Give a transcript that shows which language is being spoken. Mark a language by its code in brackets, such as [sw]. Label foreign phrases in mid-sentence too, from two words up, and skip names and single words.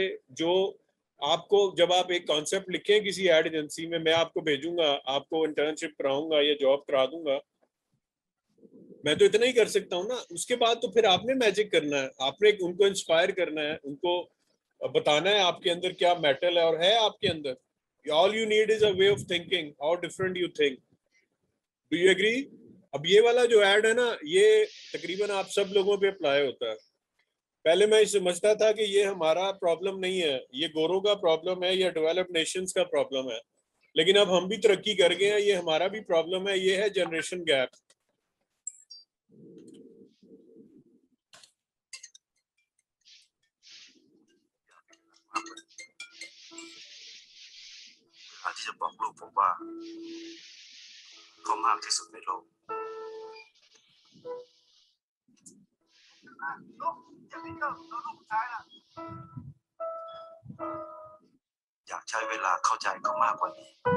[hi] जो आपको, जब आप एक कॉन्सेप्ट लिखें किसी [en] ad agency [hi] में, मैं आपको भेजूंगा, आपको इंटर्नशिप कराऊंगा या जॉब करा दूंगा, मैं तो इतना ही कर सकता हूँ ना। उसके बाद तो फिर आपने मैजिक करना है, आपने उनको इंस्पायर करना है, उनको बताना है आपके अंदर क्या मेटल है और है आपके अंदर। [en] All you need is a way of thinking, how different you think. Do you agree? [hi] अब ये वाला जो ऐड है ना, ये तकरीबन आप सब लोगों पे अप्लाई होता है। पहले मैं समझता था कि ये हमारा प्रॉब्लम नहीं है, ये गोरों का प्रॉब्लम है या [en] developed nations [hi] का प्रॉब्लम है, लेकिन अब हम भी तरक्की कर गए हैं, ये हमारा भी प्रॉब्लम है। ये है [en] generation gap. [th] ที่จะบอกลูกผมว่าเขามากที่สุดในโลกอยากใช้เวลาเข้าใจเขามากกว่านี้